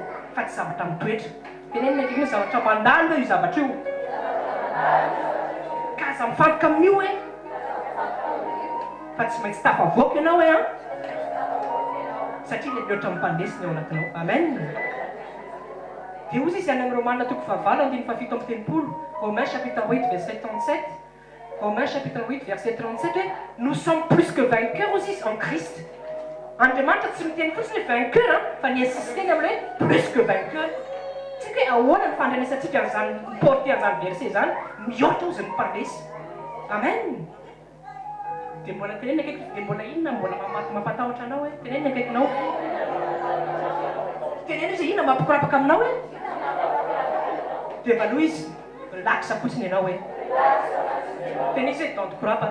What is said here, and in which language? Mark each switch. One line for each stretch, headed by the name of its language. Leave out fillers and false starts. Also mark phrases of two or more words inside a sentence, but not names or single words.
Malagasy: Fa tsy zavatra mitoetra. Tenenina akaikinao zavatra mandalo io zavatra io. Ka za mifantoka amin'io hoe fa tsy maintsy tafavoaka ianao hoe satria le mihoatra mipandesiny ao anatinao. Amen. Dia ozy izy any amin'ny Romaina toko fahavalo andiny fafito amby telopolo,
French: Romains chapitre 8 verset 37. Romains chapitre 8 verset 37 hoe nous sommes plus que vainqueurs aussi en Christ.
Malagasy: Andriamanitra tsy miteny fotsiny vainqueur fa ny insisteny amin'ilay
French: plus que vainqueur.
Malagasy: Tsika hoe ahoana ny fandrenesantsika an'izany porté an'izany verset zany mihoatra ozy ny mpandresy. Amen. Dia mbola tenenina akaiky dia mbola inona mbola mampatahotra anao hoe tenenina akaikinao. Tenenina izy inona mampikorapaka aminao hoe dia valoha izy laksa fotsiny ianao hoe tenenina izy hoe dantokorapaka.